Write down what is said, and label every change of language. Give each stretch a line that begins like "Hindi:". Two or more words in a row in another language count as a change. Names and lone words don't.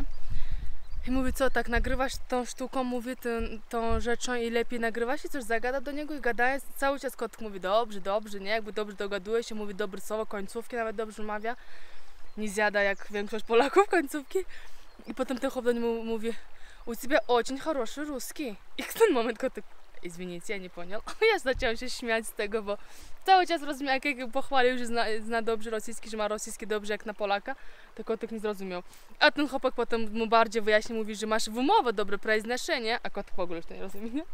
Polish: I mówi, co, tak nagrywasz tą sztuką, mówi, tą rzeczą i lepiej nagrywasz i coś zagada do niego i gadaje. Cały czas kotek mówi, dobrze, nie, jakby dobrze dogaduje się, mówi dobre słowo, końcówki nawet dobrze wymawia. Nie zjada jak większość Polaków końcówki. I potem ten chłop do niego mówi, u ciebie
Russian: очень хороший русский.
Polish: I w ten moment kotek,
Russian: извините, я не понял.
Polish: Ja zaczęłam się śmiać z tego, bo cały czas rozumiał, jak pochwalił, że zna dobrze rosyjski, że ma rosyjski dobrze jak na Polaka, to kotek nie zrozumiał. A ten chłopak potem mu bardziej wyjaśnił, mówi, że masz wymowę, dobre произношение, a kotek w ogóle już to nie rozumie, nie?